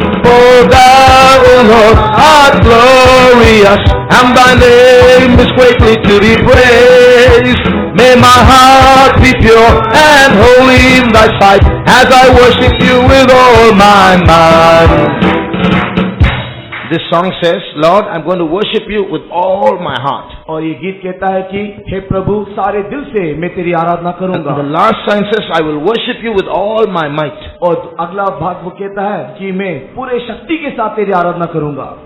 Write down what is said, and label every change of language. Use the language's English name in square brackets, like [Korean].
[English] For thou, O Lord, art glorious, and thy name is greatly to be praised. May my heart be pure and holy in thy sight, as I worship you with all my mind. This song says, Lord, I'm going to worship you with all my heart. [Hindi] और ये गीत कहता है कि हे प्रभु सारे दिल से मैं तेरी आराधना करूंगा. [English] The last line says, I will worship you with all my might. [Hindi] और अगला भाग वो कहता है कि मैं पूरे शक्ति के साथ तेरी आराधना करूंगा.